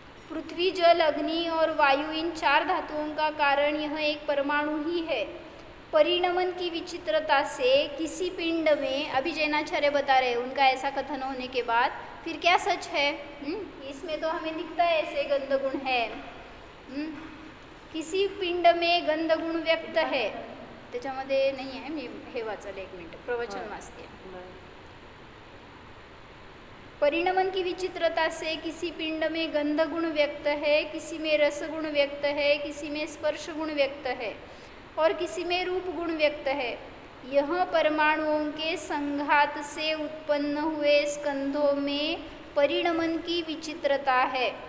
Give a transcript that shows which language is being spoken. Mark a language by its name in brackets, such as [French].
[Hindi] पृथ्वी, जल, अग्नि और वायु, इन 4 धातुओं का कारण यह एक परमाणु ही है। परिणमन की विचित्रता से किसी पिंड में, अभी जैनाचार्य बता रहे हैं उनका ऐसा कथन होने के बाद, फिर क्या सच है? इसमें तो हमें दिखता है ऐसे गंधगुण है। किसी पिंड में गंधगुण व्यक्त है, [Marathi] त्याच्यामध्ये नाही आहे, मी हे वाचलं 1 मिनिट, प्रवचन वाचते। [Hindi] परिणमन की विचित्रता से किसी पिंड में गंधगुण व्यक्त है, किसी में रसगुण व्यक्त है, किसी में स्पर्श गुण व्यक्त है और किसी में रूप गुण व्यक्त है। यह परमाणुओं के संघात से उत्पन्न हुए स्कंधों में परिणमन की विचित्रता है।